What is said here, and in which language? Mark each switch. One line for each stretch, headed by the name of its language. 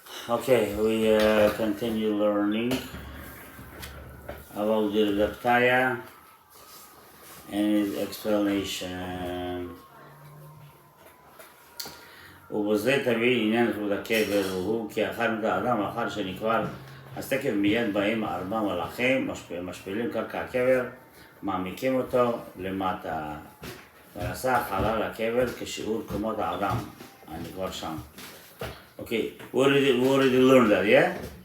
English: Okay, we continue learning about the Fetaya and his explanation.
Hebrew: ובזה תביא עניין כבוד הקבר, והוא כי אחר מת האדם, אחר שנקבר, אז תקף מיד באים 4 מלאכים, משפילים קרקע הקבר, מעמיקים אותו למטה, ונעשה חלל הקבר כשיעור קומות האדם, הנקבר שם.
English: Okay, we already learned that, yeah?